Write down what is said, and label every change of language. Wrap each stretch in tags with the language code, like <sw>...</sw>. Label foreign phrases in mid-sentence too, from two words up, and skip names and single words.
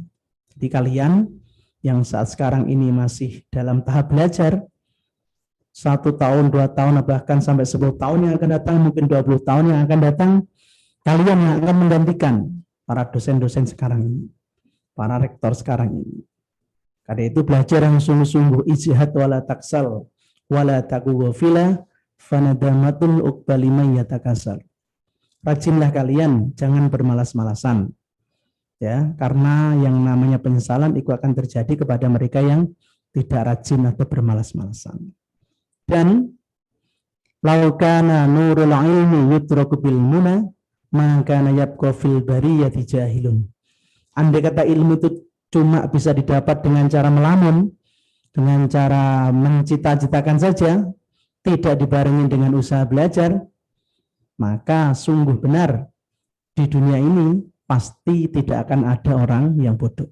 <id>Jadi kalian yang saat sekarang ini masih dalam tahap belajar, 1 tahun, 2 tahun, bahkan sampai 10 tahun yang akan datang, mungkin 20 tahun yang akan datang, kalian yang akan menggantikan para dosen-dosen sekarang ini, para rektor sekarang ini. Karena itu belajar yang sungguh-sungguh,</id> <ar>اجتهد ولا تكسل ولا تكن غافلا فندامة العقبى لمن يتكاسل.</ar> <id>Rajinlah kalian, jangan bermalas-malasan. Ya, karena yang namanya penyesalan itu akan terjadi kepada mereka yang tidak rajin atau bermalas-malasan.</id> <ar>Dan لو كان نور العلم يترك بالمنى ما يبقى في البرية جاهل.</ar> <id>Andai kata ilmu itu cuma bisa didapat dengan cara melamun, dengan cara mencita-citakan saja, tidak dibarengi dengan usaha belajar, maka sungguh benar di dunia ini pasti tidak akan ada orang yang bodoh.</id>